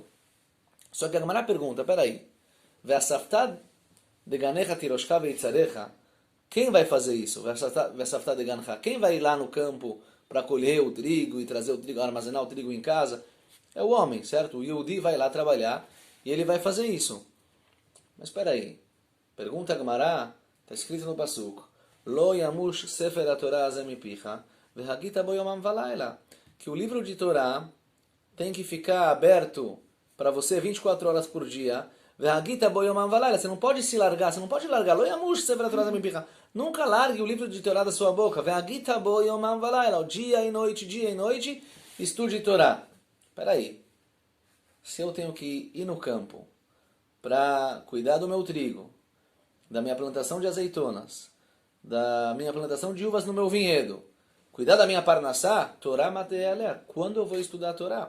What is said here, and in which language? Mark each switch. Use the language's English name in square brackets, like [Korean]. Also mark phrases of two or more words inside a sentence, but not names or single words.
[Portuguese] Só que a Gemara pergunta, peraí, [Hebrew] ואספת דגנך תירושך ויצהרך, [Portuguese] quem vai fazer isso? [Hebrew] ואספת דגנך, [Portuguese] quem vai ir lá no campo para colher o trigo e trazer o trigo, armazenar o trigo em casa? É o homem, certo? O Yehudi vai lá trabalhar e ele vai fazer isso. Mas peraí, pergunta a Gemara, está escrito no pasuk, [Hebrew] לא ימוש ספר התורה הזה מפיך, והגית בו יומם ולילה, [Portuguese] que o livro de Torá tem que ficar aberto para você 24 horas por dia. [Hebrew] והגית בו יומם ולילה, [Portuguese] você não pode se largar, você não pode largar. [Hebrew] לא ימוש ספר התורה הזה מפיך, [Portuguese] nunca largue o livro de Torá da sua boca. [Hebrew] והגית בו יומם ולילה, [Portuguese] dia e noite, estude Torá. Peraí, se eu tenho que ir no campo para cuidar do meu trigo, da minha plantação de azeitonas, da minha plantação de uvas no meu vinhedo, cuidar da minha parnassá, [Hebrew] תורה מה תהא עליה, [Portuguese] quando eu vou estudar a Torá?